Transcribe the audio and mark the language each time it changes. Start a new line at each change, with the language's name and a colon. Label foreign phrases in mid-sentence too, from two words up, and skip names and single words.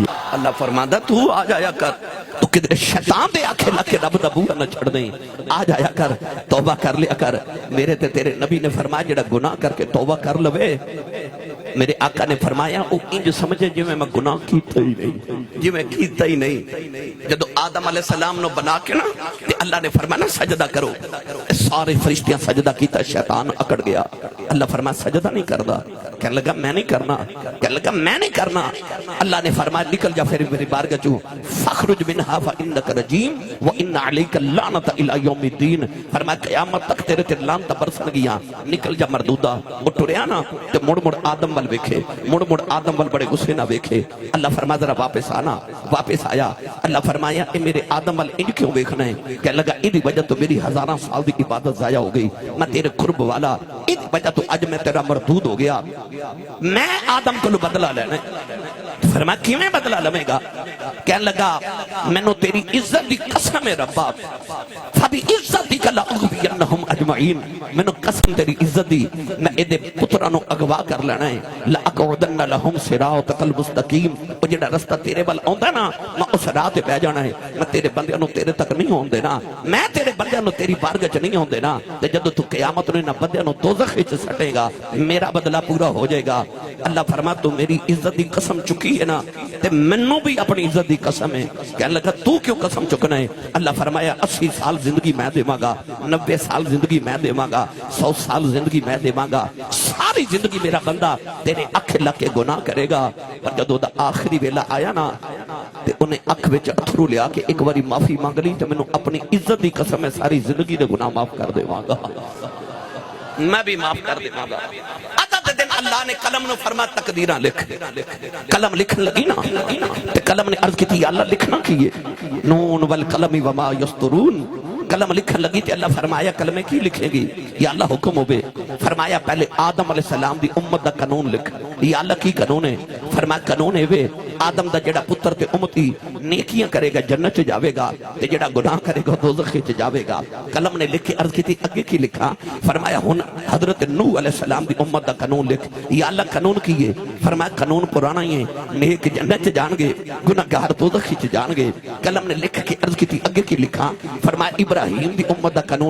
Punjabi: اللہ فرماتا تو آ جایا کر، تو کدھر شیطان دے آنکھیں لگ کے رب دا بوا نہ چھڑ دیں، آ جایا کر، توبہ کر لیا کر۔ میرے تے تیرے نبی نے فرمایا جڑا گناہ کر کے توبہ کر لوے، میرے آقا نے فرمایا او انج سمجھے جو میں گناہ کیتا ہی نہیں، جو میں کیتا ہی نہیں۔ جدو آدم
Arabic: علیہ السلام
Punjabi: نو بنا کے نا تے اللہ نے فرمایا سجدہ کرو، سارے فرشتیاں سجدہ کیتا، شیطان اکڑ گیا۔ اللہ فرمایا سجدہ نہیں کردا، کہنے لگا میں نہیں کرنا، کہنے لگا میں نہیں کرنا۔ اللہ نے فرمایا نکل جا پھر میری بارگاہ چوں،
Arabic: فخرج منها فانک رجیم وان علیک اللعنۃ الی یوم الدین،
Punjabi: فرمایا قیامت تک تیرے تے لعنت برسن گیاں، نکل جا مردودا۔ وہ ٹریا نا تے مڑ مڑ آدم ول ویکھے، مڑ مڑ آدم ول بڑے غصے نہ ویکھے۔ اللہ فرمایا ذرا واپس آنا، واپس آیا۔ اللہ فرمایا اے میرے آدم ول انج کیوں ویکھنا ہے؟ کہنے لگا ادی وجہ تو میری ہزاراں سال دی عبادت ضائع ہو گئی، میں تیرے قرب والا، ادی وجہ تو اج میں تیرا مردود ہو گیا، میں آدم کو بدلہ لینا ہے۔ فرمایا کیویں بدلہ لوے گا؟ کہنے لگا مینوں تیری عزت دی قسم ہے ربا،
Arabic: فبی عزتک لاغوینہم اجمعین،
Punjabi: مینوں قسم تیری عزت دی میں اے دے پتراں نو اغوا کر لینا ہے،
Arabic: لاقعدن لہم صراطک المستقیم،
Punjabi: او جڑا رستہ تیرے ول آوندا نا میں اس راہ تے پہ جانا ہے، میں تیرے بندیاں نو تیرے تک نہیں ہون دینا، میں تیرے بندیاں نو تیری بارگاہ چ نہیں ہون دینا، تے جدوں تو قیامت نو انہاں بندیاں نو دوزخ وچ سٹے گا میرا بدلہ پورا ہو جائے گا۔ اللہ فرمایا تو میری عزت دی قسم چکی ہے نا، تے منوں بھی اپنی عزت دی قسم ہے۔ کہنے لگا تو کیوں قسم چکنا ہے؟ اللہ فرمایا 80 سال زندگی میں دیواں گا، 90 سال زندگی میں دیواں گا، 100 سال زندگی میں دیواں گا، ساری زندگی میرا بندہ تیرے اکھ لگ کے گناہ کرے گا، پر جدوں دا آخری ویلا آیا نا تے انہیں اکھ وچ اتھرو لیا کہ ایک باری معافی مانگ لی تے مینوں اپنی عزت دی قسم ہے ساری زندگی دے گناہ معاف کر دیواں گا، میں بھی معاف کر دیواں گا۔ دن اللہ نے قلم نو فرما تقدیراں لکھ، قلم لکھن لگی نا تے قلم نے عرض کی تھی یا اللہ لکھنا کیے،
Arabic: نون والقلم وما یسطرون،
Punjabi: قلم لکھن لگی تے اللہ فرمایا قلمیں کی لکھیں گی؟ یا اللہ حکم ہوئے، فرمایا پہلے آدم
Arabic: علیہ السلام
Punjabi: دی امت دا قانون لکھ۔ یا اللہ کی قانون ہے؟ فرمایا قانون ہے وے آدم دا جڑا پتر تے امتی نیکیاں کرے گا جنت چ جاوے گا تے جڑا گناہ کرے گا دوزخ چ جاوے گا۔ قلم نے لکھ کے عرض کی تھی اگے کی لکھا؟ فرمایا ہن حضرت نوح
Arabic: علیہ السلام
Punjabi: دی امت دا قانون لکھ۔ یا اللہ قانون کی ہے؟ فرمایا قانون پرانا ہی ہے، نیک جنت چ جان گے، گناہگار دوزخ چ جان گے۔ قلم نے لکھ کے عرض کی تھی اگے کی لکھا؟ فرمایا ابراہیم دی امت دا قانون۔